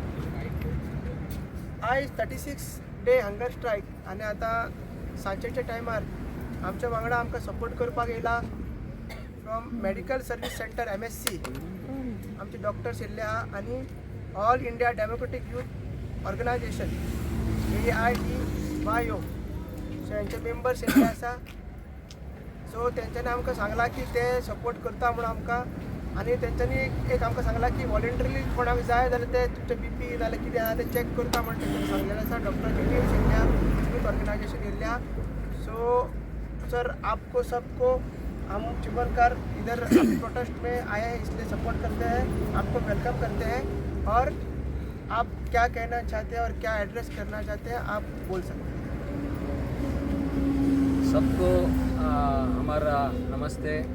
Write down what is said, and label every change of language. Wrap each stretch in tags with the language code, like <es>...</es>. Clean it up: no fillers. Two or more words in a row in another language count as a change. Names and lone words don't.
<kok>आयज 36</kok> <en>day hunger strike</en> <kok>आनी आतां सांजेच्या टायमार आमच्या वांगडा आमकां सपोर्ट करपाक येयला फ्रॉम मेडिकल सर्वीस सेंटर MSC आमचे डॉक्टर्स येयल्ले आहा आनी ऑल इंडिया डेमोक्रेटीक यूथ ऑर्गनायजेशन AIDYO सो हेंचे मेंबर्स येयल्ले आसा. सो तेंच्यांनी आमकां सांगलां की ते सपोर्ट करता म्हणून आमकां आनी तेंच्यांनी एक आमकां सांगलां की वॉलंटरीली कोणाक जाय जाल्यार ते तुमचे BP नाल्यार कितें आहा ते चॅक करता म्हणून तेंच्यांनी सांगलेलें आसा. डॉक्टरांची टीम्स येयल्या, यूथ ऑर्गनायजेशन येयल्या.</kok> <hi>सो सर आपको सबको हम चिमनकार इधर प्रोटेस्ट में आए हैं इसलिए सपोर्ट करते हैं, आपको वेलकम करते हैं और आप क्या कहना चाहते हैं और क्या एड्रेस करना चाहते हैं आप बोल सकते हैं. सबको हमारा नमस्ते.</hi>